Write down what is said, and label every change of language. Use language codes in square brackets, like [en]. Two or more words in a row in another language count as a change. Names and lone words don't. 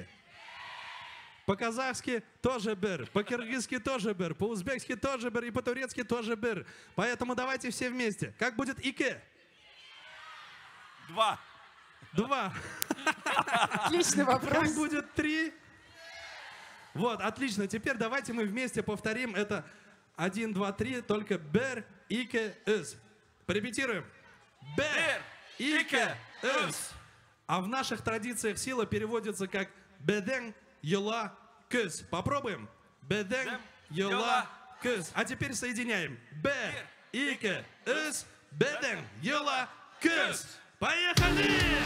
[ru] По-казахски тоже бер, по-киргизски тоже бер, по-узбекски тоже бер и по-турецки тоже бер. Поэтому давайте все вместе. Как будет ике? 2. 2. Отличный вопрос. Как будет 3? Вот, отлично. Теперь давайте мы вместе повторим это 1, 2, 3, только [tt] бер, ике, эс. [ru] Порепетируем. Бер, ике, эс. А в наших традициях сила переводится как [tt] беден, йола, кыс. Попробуем. Беден, йола, кыс. [ru] А теперь соединяем. [tt] Бер, ике, эс, беден, йола, кыс. [ru] Поехали!